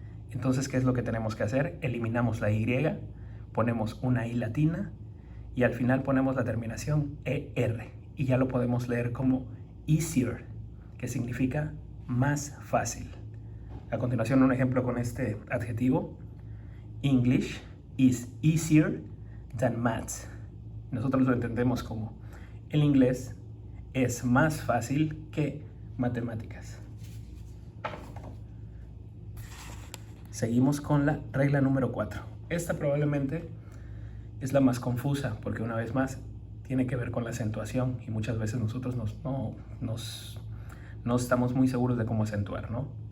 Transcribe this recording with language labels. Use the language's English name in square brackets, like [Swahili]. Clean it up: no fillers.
[Spanish] Entonces, ¿qué es lo que tenemos que hacer? Eliminamos la Y, ponemos una I latina y al final ponemos la terminación ER. Y ya lo podemos leer como easier, que significa más fácil. A continuación, un ejemplo con este adjetivo. [English] English is easier than maths. [Spanish] Nosotros lo entendemos como el inglés es más fácil que matemáticas. Seguimos con la regla número 4. Esta probablemente es la más confusa porque una vez más tiene que ver con la acentuación y muchas veces nosotros no estamos muy seguros de cómo acentuar, ¿no?